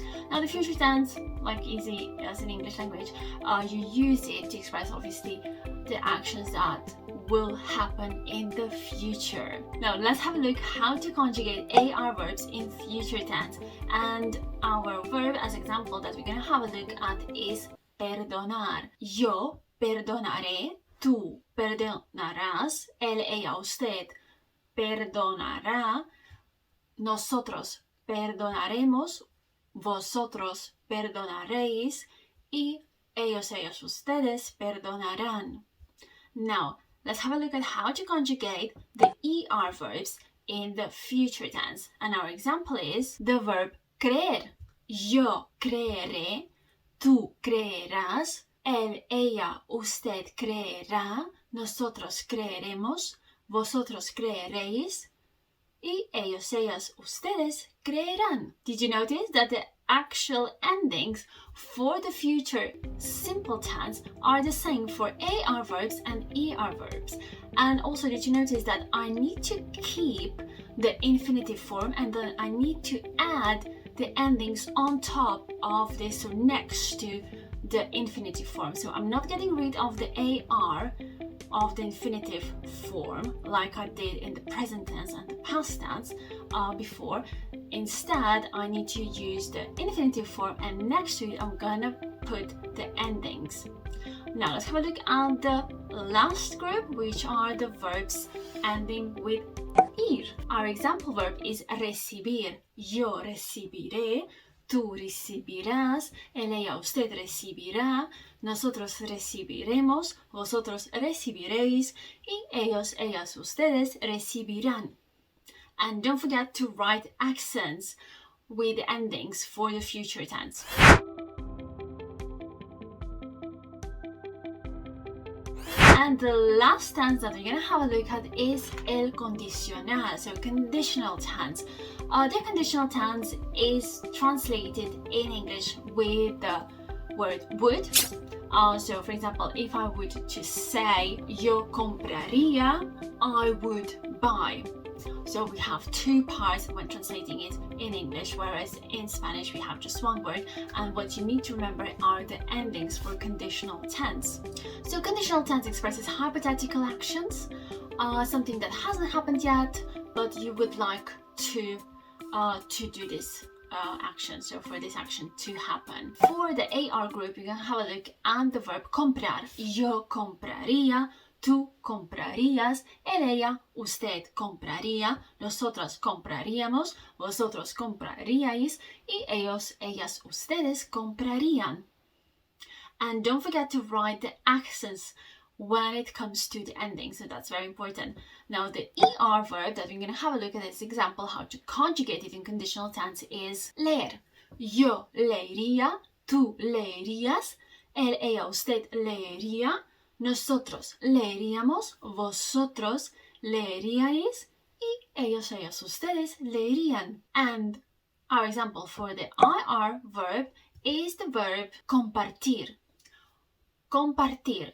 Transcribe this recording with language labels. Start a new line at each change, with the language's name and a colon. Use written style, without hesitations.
English: Now, the future tense, like easy as in English language, you use it to express obviously the actions that will happen in the future. Now let's have a look how to conjugate AR verbs in future tense, and our verb as example that we're going to have a look at is perdonar.
Spanish: Yo perdonaré, tú perdonarás, él, ella, usted perdonará, nosotros perdonaremos, vosotros perdonaréis y ellos, ellas, ustedes perdonarán.
English: Now, let's have a look at how to conjugate the ER verbs in the future tense. And our example is the verb creer.
Spanish: Yo creeré, tú creerás, él, ella, usted creerá, nosotros creeremos, vosotros creeréis, y ellos, ellas, ustedes creerán.
English: Did you notice that the actual endings for the future simple tense are the same for AR verbs and ER verbs? And also, did you notice that I need to keep the infinitive form, and then I need to add the endings on top of this, so next to the infinitive form. So I'm not getting rid of the AR of the infinitive form like I did in the present tense and the past tense before. Instead, I need to use the infinitive form, and next to it I'm gonna put the endings. Now let's have a look at the last group, which are the verbs ending with ir. Our example verb is recibir.
Spanish: Yo recibiré, tú recibirás, él, ella, usted recibirá, nosotros recibiremos, vosotros recibiréis, y ellos, ellas, ustedes recibirán.
English: And don't forget to write accents with the endings for the future tense. And the last tense that we're going to have a look at is el condicional, so conditional tense. The conditional tense is translated in English with the word would. So for example, if I would to say
Spanish: yo compraría,
English: I would buy. So we have two parts when translating it in English, whereas in Spanish we have just one word, and what you need to remember are the endings for conditional tense. So conditional tense expresses hypothetical actions, something that hasn't happened yet, but you would like to do this action, so for this action to happen. For the AR group, you're going to have a look at the verb comprar.
Spanish: Yo compraría, tú comprarías, él, ella, usted compraría, nosotros compraríamos, vosotros compraríais, y ellos, ellas, ustedes comprarían.
English: And don't forget to write the accents when it comes to the ending, so that's very important. Now the ER verb that we're going to have a look at this example, how to conjugate it in conditional tense, is leer.
Spanish: Yo leería, tú leerías, él, ella, usted leería, nosotros leeríamos, vosotros leeríais, y ellos, ellas, ustedes leerían.
English: And our example for the IR verb is the verb compartir. Compartir.